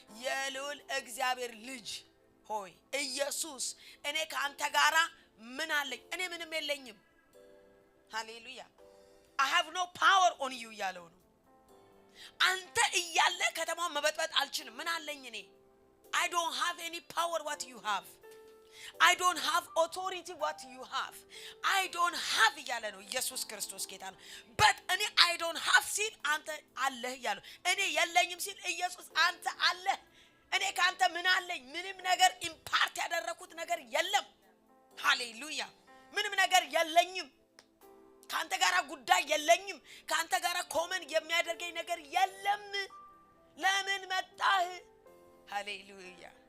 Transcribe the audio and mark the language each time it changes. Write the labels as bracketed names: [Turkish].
[Amharic] የልዑል እግዚአብሔር ልጅ ሆይ ኢየሱስ እኔ ካንተ ጋራ ምን አለኝ? እኔ ምንም የለኝም። ሃሌሉያ! [English] I have no power on you [Amharic] ያለው ነው። አንተ እያለ ከተማውን መበጥበጥ አልችልም። ምን አለኝ እኔ? [English] I don't have any power what you have. I don't have authority what you have. I don't have [Amharic] እያለ ነው ኢየሱስ ክርስቶስ ጌታ ነው። but እኔ [English] I don't have [Amharic] ሲል አንተ አለህ ያለው። እኔ የለኝም ሲል ኢየሱስ አንተ አለህ። እኔ ካንተ ምን አለኝ? ምንም ነገር ኢምፓርት ያደረኩት ነገር የለም። ሃሌሉያ! ምንም ነገር የለኝም። ካንተ ጋራ ጉዳይ የለኝም። ካንተ ጋራ ኮመን የሚያደርገኝ ነገር የለም። ለምን መጣህ? ሃሌሉያ!